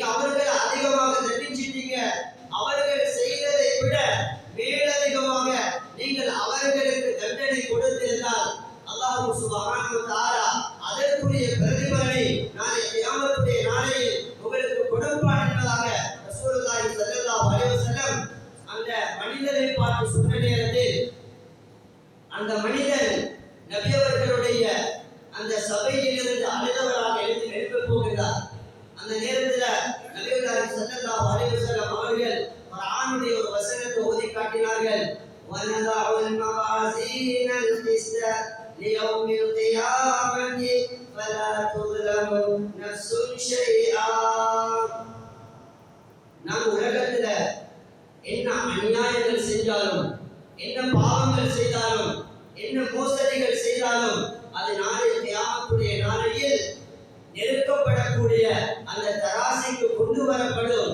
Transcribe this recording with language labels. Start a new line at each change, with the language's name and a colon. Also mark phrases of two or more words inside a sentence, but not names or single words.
Tamil: அவர்களை அதிகமாக தண்டிச்சிட்டீங்க, அவர்கள் செய்ததை விட மேலதிகமாக நீங்கள் அவர்களுக்கு தண்டனை கொடுத்திருந்தால்,
Arabic: الله سبحانه وتعالى
Tamil: அதற்குரிய பிரதிபலனை நாளை கியாமத்துடைய நாளையில் உங்களுக்கு கொடுப்பான் என்பதாக
Arabic: رسول الله صلى الله عليه وسلم
Tamil: அந்த மனிதரை பார்த்து சொன்ன நேரத்தில், அந்த மனிதன் நபி அவர்களுடைய அந்த சபையிலிருந்து அழுதவராக எழுப்ப போகிறார். அந்த நேரத்தில் நபிகள்
Arabic: صلى الله عليه وسلم
Tamil: அவர்கள் குர்ஆனுடைய ஒரு வசனத்தை ஓதி காட்டினார்கள்.
Arabic: وَنَضَعُ الْمَوَازِينَ الْقِسْطَ لِيَوْمِ الْقِيَامَةِ فَلَا تُظْلَمُ نَفْسٌ شَيْئًا.
Tamil: நாம் உலகத்தில் என்ன அநியாயங்கள் செஞ்சாலும், என்ன பாவங்கள் செய்தாலும், என்ன மோசடிகள் செய்தாலும், அது நாளை கியாமத்துடைய நாளையில் நெருக்கப்படக்கூடிய அந்த தராசிக்கு கொண்டு வரப்படும்.